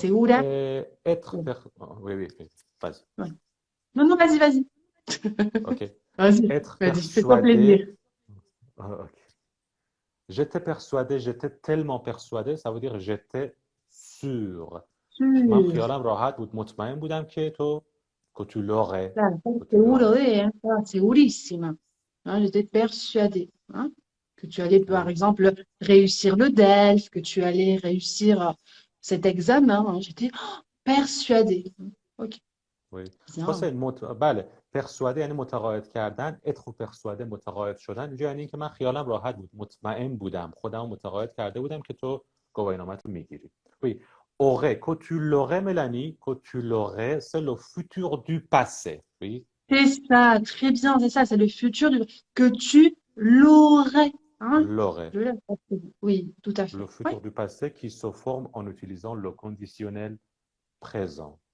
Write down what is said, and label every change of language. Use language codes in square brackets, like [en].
[es] segura? [fr] être... Bon, Oui, oui, oui. Vas-y. ouais. Non, non, vas-y, vas-y. OK. Vas-y, Être vas-y, fais-toi plaisir. persuadé. OK. J'étais persuadé, j'étais tellement persuadé, ça veut dire j'étais sûr. [fa] من [fr] Sûr. [fa] خیالم راحت بود، مطمئن بودم [fr] que tu l'aurais, [es] Claro, estás [fr] que tu [es] seguro [fr] l'aurais. [es] de, hein, estaba segurísima. [fr] Hein, j'étais persuadée, hein, que tu allais, par Oui, exemple, réussir le DELF, que tu allais réussir cet examen. Hein. J'étais persuadée. Ok, oui. bien. [fa] حسین بله، persuadé یعنی متقاعد کردن. être persuadé متقاعد شدن. اینجا یعنی که من خیالم راحت بود، مطمئن بودم، خودم متقاعد کرده بودم که تو گواهینامت رو میگیری. [fr] Oui. Aurait, que tu l'aurais, Mélanie, que tu l'aurais, c'est le futur du passé. Oui, C'est ça, très bien, c'est ça, c'est le futur que tu l'aurais. Hein. l'aurait. Je l'ai pas fait. Oui, tout à Le fait. Oui, futur du passé qui se forme en utilisant le conditionnel présent.